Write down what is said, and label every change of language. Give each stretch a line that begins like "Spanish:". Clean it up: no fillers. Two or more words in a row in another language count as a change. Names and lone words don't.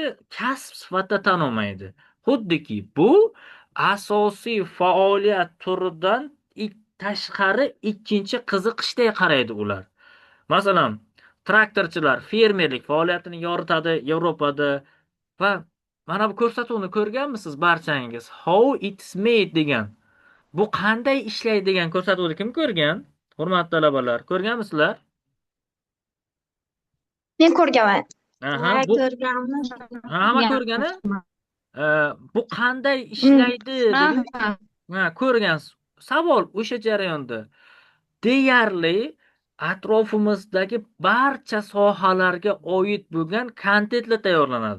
Uzbek: Kasb sifatida tan olmaydi. Xuddiki bu asosiy faoliyat turidan tashqari ikkinchi qiziqishday qaraydi ular. Masalan, traktorchilar fermerlik faoliyatini yoritadi Yevropada va mana bu ko'rsatuvni ko'rganmisiz barchangiz? How it's made degan. Bu qanday ishlaydi degan ko'rsatuvni kim ko'rgan? Hurmatli talabalar, ko'rganmisizlar? Men ko'rganman. Aha, Ha, bu ko'rganman. hamma ko'rgani? Bu qanday ishlaydi degan ko'rgan savol o'sha jarayonda deyarli atrofimizdagi barcha sohalarga oid bo'lgan kontentlar tayyorlanadi.